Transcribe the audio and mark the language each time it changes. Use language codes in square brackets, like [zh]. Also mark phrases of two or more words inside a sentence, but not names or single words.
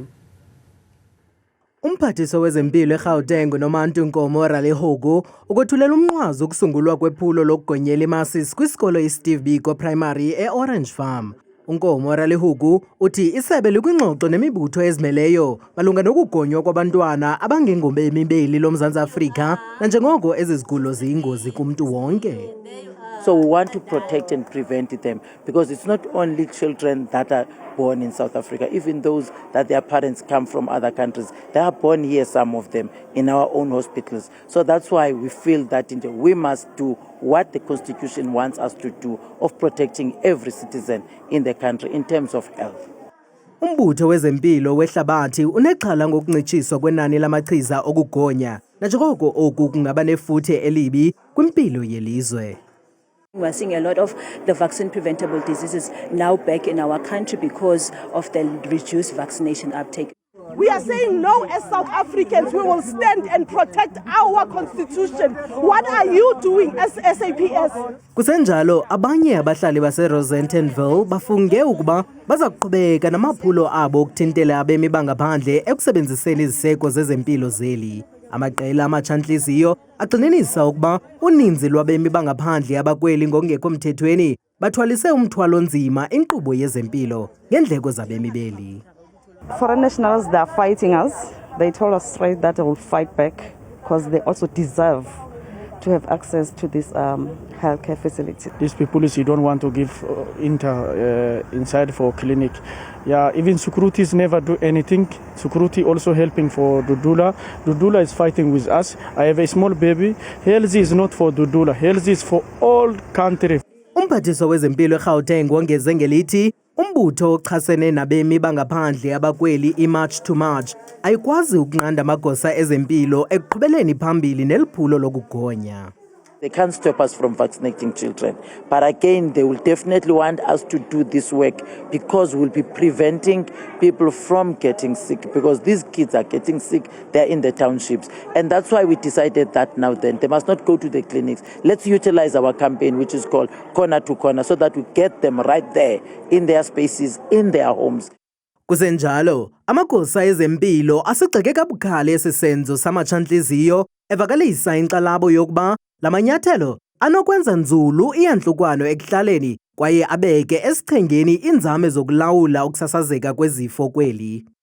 [xh] Umphathiso wezempilo eGauteng Nomantu Nkomo Ralihuku ukothulela umnqwazi ukusungulwa kwephulo lokugonyela imasisi kwisikolo iSteve Biko Primary eOrange Farm. Nkomo Ralihuku uthi isebe likwingxoxo nemibutho ezimeleyo malunga nokugonywa kwabantwana abangengobemi beli loMzantsi Afrika nanjengoko ezi zigulo ziyingozi kumntu wonke. [en] So we want to protect and prevent them because it's not only children that are born in South Africa, even those that their parents come from other countries. They are born here, some of them, in our own hospitals. So that's why we feel that we must do what the Constitution wants us to do of protecting every citizen in the country in terms of health. [xh] Umbutho wezempilo wehlabathi unexhala ngokuncitshiswa kwenani lamachiza okugonya najoko oku kungaba nefuthe elibi kwimpilo yelizwe. [en] We're seeing a lot of the vaccine preventable diseases now back in our country because of the reduced vaccination uptake. We are saying no as South Africans. We will stand and protect our constitution. What are you doing as SAPS? [xh] Kusenjalo abanye abahlali base-Rosentenville bafunge ukuba baza kuqhubeka namaphulo abo okuthintela abemi bangaphandle ekusebenziseni iziseko zezempilo zeli. Amaqela amatsha-ntliziyo agxininisa ukuba uninzi lwabemi bangaphandle abakweli ngokungekho mthethweni bathwalise umthwalo nzima inkqubo yezempilo ngeendleko zabemi beli. [en] Foreign nationals, they are fighting us. They told us straight that they will fight back because they also deserve to have access to this healthcare facility. These people, you don't want to give inside for clinic. Yeah, even securities never do anything. Security also helping for Dudula. Dudula is fighting with us. I have a small baby. Health is not for Dudula. Health is for all country. [xh] Umphathiswa wezempilo eGauteng wongeze ngelithi umbutho ochasene nabemi bangaphandle abakweli iMarch to March ayikwazi ukunqanda amagosa ezempilo ekuqhubeleni phambili neliphulo lokugonya. [en] They can't stop us from vaccinating children. But again, they will definitely want us to do this work because we'll be preventing people from getting sick, because these kids are getting sick, they're in the townships. And that's why we decided that now then, they must not go to the clinics. Let's utilize our campaign, which is called Corner to Corner, so that we get them right there in their spaces, in their homes. [xh] Kusenjalo, amagosa ezempilo asigxeke kabukhali esisenzo samatsha-ntliziyo evakalisa inkxalabo yokuba la manyathelo anokwenza nzulu iyantlukwano ekuhlaleni kwaye abeke esichengeni iinzame zokulawula ukusasazeka kwezifo kweli.